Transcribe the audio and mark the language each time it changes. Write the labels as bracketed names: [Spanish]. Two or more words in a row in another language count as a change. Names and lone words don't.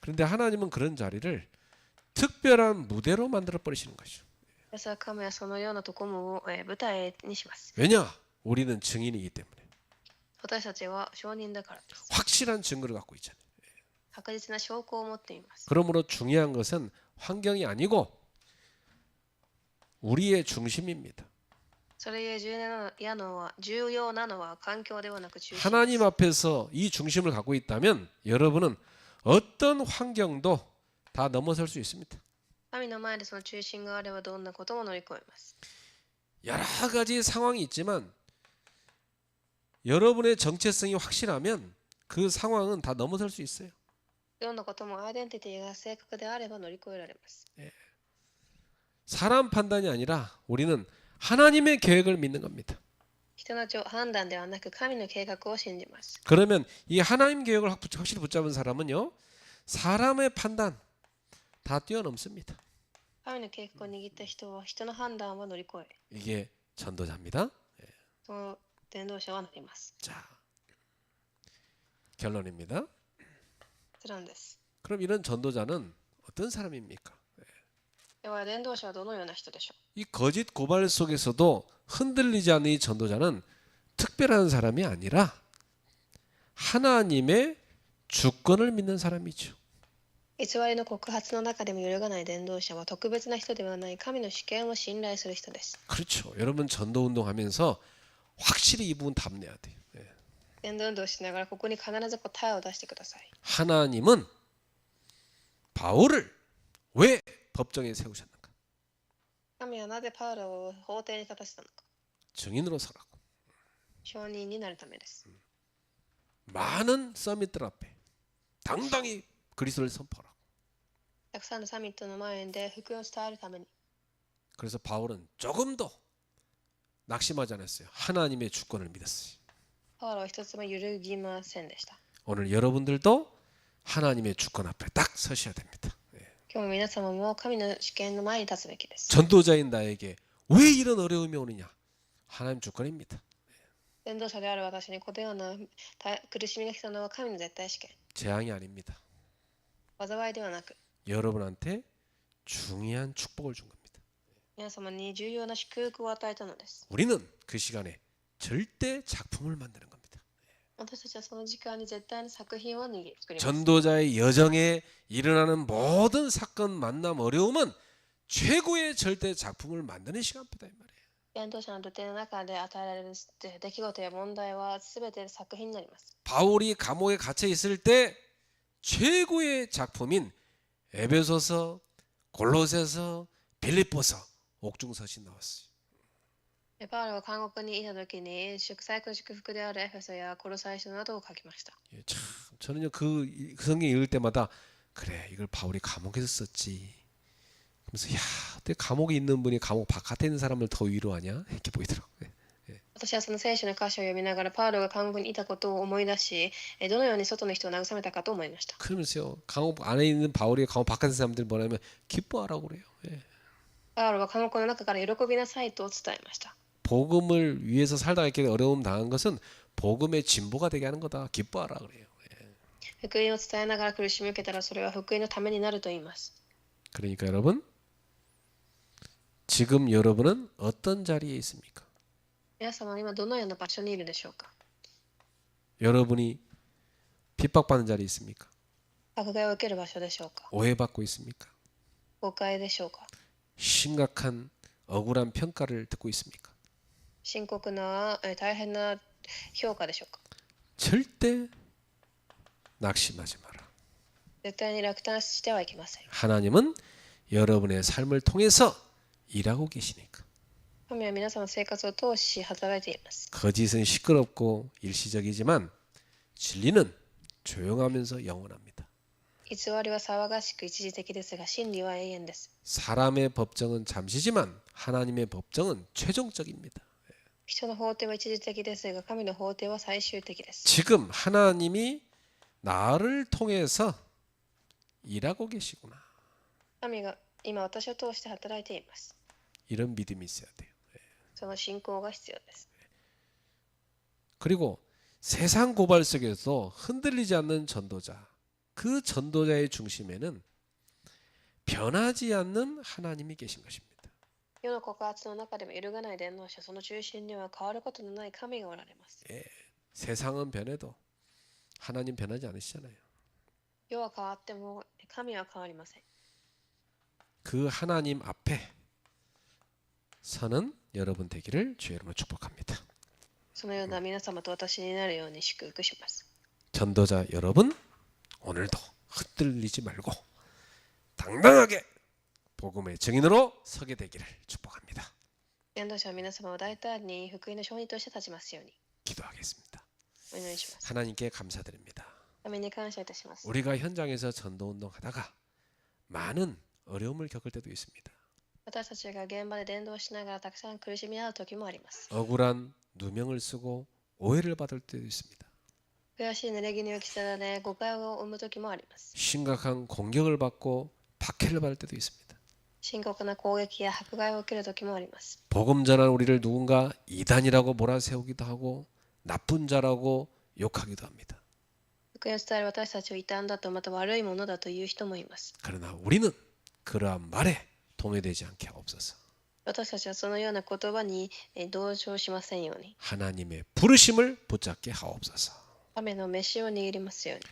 [Korean] 그런데 하나님은 그런 자리를 특별한 무대로 만들어 버리시는 것이죠. [Japanese] ですが神はそのようなところも舞台にします。 [Korean] 왜냐? 우리는 증인이기 때문에. [Japanese] 私たちは証人だからです。 [Korean] 확실한 증거를 갖고 있잖아요. [Japanese] 確実な証拠を持っています。 [Korean] 그러므로 중요한 것은 환경이 아니고 우리의 중심입니다. [Japanese] それゆえ重要なのは環境ではなく中心です。 [Korean] 하나님 앞에서 이 중심을 갖고 있다면 여러분은 어떤 환경도 다 넘어설 수 있습니다. [Japanese] 神の前でその中心があればどんなことも乗り越えます。 [Korean] 여러 가지 상황이 있지만 여러분의 정체성이 확실하면 그 상황은 다 넘어설 수 있어요. [Japanese] どんなこともアイデンティティが正確であれば乗り越えられます。 [Korean] 사람 판단이 아니라 우리는 하나님의 계획을 믿는 겁니다. [Japanese] 人の判断ではなく神の計画を信じます。 [Korean] 그러면 이 하나님 계획을 확실히 붙잡은 사람은요, 사람의 판단 다 뛰어넘습니다. [Japanese] 神の計画を握った人は人の判断は乗り越え、 [Korean] 이게 전도자입니다. [Japanese] その伝道者はなります。 [Korean] 자, 결론입니다. [Japanese] 結論です。 [Korean] 그럼 이런 전도자는 어떤 사람입니까? [Japanese] では伝道者はどのような人でしょ [Korean] 이 거짓 고발 속에서도 흔들리지 않는 이 전도자는 특별한 사람이 아니라 하나님의 주권을 믿는 사람이죠. [Japanese] う。偽りの告発の中でも揺るがない伝道者は特別な人ではない神の主権を信頼する人です。 [Korean] 그렇죠. 여러분 전도 운동하면서 확실히 이 부분 답내야 돼요. [Japanese] 伝道運動をしながらここに必ず答えを出してください。 [Korean] 하나님은 바울을 왜 법정에 세우셨는가? [Japanese] 神はなぜパウロを法廷に立たせたのか。 [Korean] 증인으로 서라고. [Japanese] 証人になるためです。 [Korean] 많은 서밋들 앞에 당당히 그리스도를 선포하라고. [Japanese] たくさんのサミットの前で福音を伝えるために。 [Korean] 그래서 바울은 조금도 낙심하지 않았어요. 하나님의 주권을 믿었어요. [Japanese] パウロは一つも揺るぎませんでした。 [Korean] 오늘 여러분들도 하나님의 주권 앞에 딱 서셔야 됩니다. [Japanese] 今日も皆様も神の主権の前に立つべきです。 [Korean] 전도자인 나에게 왜 이런 어려움이 오느냐? 하나님 주권입니다. [Japanese] 伝道者である私にこのような苦しみが来たのは神の絶対主権。 [Korean] 재앙이 아닙니다. [Japanese] 災いではなく、 [Korean] 여러분한테 중요한 축복을 준 겁니다. [Japanese] 皆様に重要な祝福を与えたのです。 [Korean] 우리는 그 시간에 절대 작품을 만드는 겁니다. [Japanese] 私たちはその時間に絶対に作品を作ります。 [Korean] 전도자의 여정에 일어나는 모든 사건, 만남, 어려움은 최고의 절대 작품을 만드는 시간표다 이 말이에요. [Japanese] 伝道者の土手の中で与えられる出来事や問題は全て作品になります。 [Korean] 바울이 감옥에 갇혀 있을 때 최고의 작품인 에베소서, 골로새서, 빌립보서, 옥중서신 나왔어요. [Japanese] パウロは監獄にいた時に最高の祝福であるエフェソやコロサイ書などを書きました。 [Korean] 예, 참 저는요 그 성경 읽을 때마다 그래 이걸 바울이 감옥에서 썼지. 그러면서 야 어떻게 감옥에 있는 분이 감옥 바깥에 있는 사람을 더 위로하냐 이렇게 보이더라고요. [Japanese] 私はその聖書の箇所を読みながらパウロが監獄にいたことを思い出し、どのように外の人を慰めたかと思いました。 [Korean] 그러면서요 감옥 안에 있는 바울이 감옥 바깥에 있는 사람들이 뭐냐면 기뻐하라고 그래요. 예. [Japanese] パウロは監獄の中から喜びなさいと伝えました。 [Korean] 복음을 위해서 살다가 이렇게 어려움 당한 것은 복음의 진보가 되게 하는 거다. 기뻐하라 그래요. [Japanese] 福音を伝えながら苦しみを受けたらそれは福音のためになると言います。 [Korean] 그러니까 여러분 지금 여러분은 어떤 자리에 있습니까? [Japanese] 皆様は今どのような場所にいるでしょうか。 [Korean] 여러분이 핍박받는 자리에 있습니까? [Japanese] 迫害を受ける場所でしょうか。 [Korean] 오해받고 있습니까? [Japanese] 誤解でしょうか。 [Korean] 심각한 억울한 평가를 듣고 있습니까? [Japanese] 深刻な大変な評価でしょうか。 [Korean] 절대 낙심하지 마라. [Japanese] 絶対に落胆してはいけません。 [Korean] 하나님은 여러분의 삶을 통해서 일하고 계시니까. [Japanese] 神は皆さんの生活を通し働いています。 [Korean] 거짓은 시끄럽고 일시적이지만 진리는 조용하면서 영원합니다. [Japanese] 偽りは騒がしく一時的ですが、真理は永遠です。 [Korean] 사람의 법정은 잠시지만 하나님의 법정은 최종적입니다. [Japanese] 人の法廷は一時的ですが、神の法廷は最終的です。 [Korean] 지금 하나님이 나를 통해서 일하고 계시구나. [Japanese] 神が今私を通して働いています。 [Korean] 이런 믿음이 있어야 돼요. [Japanese] その信仰が必要です。 [Korean] 그리고 세상 고발 속에서 흔들리지 않는 전도자, 그 전도자의 중심에는 변하지 않는 하나님이 계신 것입니다. [Japanese] 世の告発の中でも揺るがない伝道者、その中心には変わることのない神がおられます。 [Korean] 세상은 변해도 하나님 변하지 않으시잖아요. [Japanese] 世は変わっても神は変わりません。 [Korean] 그 하나님 앞에 서는 여러분 되기를 주의 이름으로 축복합니다. [Japanese] そのような皆様と私になるように祝福します。 [Korean] 전도자 여러분, 오늘도 흔들리지 말고 당당하게 복음의 증인으로 서게 되기를 축복합니다. [Japanese] 伝道者は皆様を大胆に福音の証人として立ちますように [Korean] 기도하겠습니다. [Japanese] お祈りします。 [Korean] 하나님께 감사드립니다. [Japanese] 神に感謝いたします。 [Korean] 우리가 현장에서 전도운동 하다가 많은 어려움을 겪을 때도 있습니다. [Japanese] 私たちが現場で伝道しながらたくさん苦しみ合う時もあります。 [Korean] 억울한 누명을 쓰고 오해를 받을 때도 있습니다. [Japanese] 悔しい濡れ衣を着せられ誤解を生む時もあります。 [Korean] 심각한 공격을 받고 박해를 받을 때도 있습니다. [Japanese] 深刻な攻撃や迫害を受ける時もあります。 [Korean] 복음 전한 우리를 누군가 이단이라고 몰아세우기도 하고 나쁜 자라고 욕하기도 합니다. [Japanese] 福音を伝える私たちを異端だとまた悪いものだという人もいます。 [Korean] 그러나 우리는 그러한 말에 동요되지 않게 하옵소서. [Japanese] 私たちはそのような言葉に同情しませんように、 [Korean] 하나님의 부르심을 붙잡게 하옵소서. [Japanese] 神の飯を握りますように、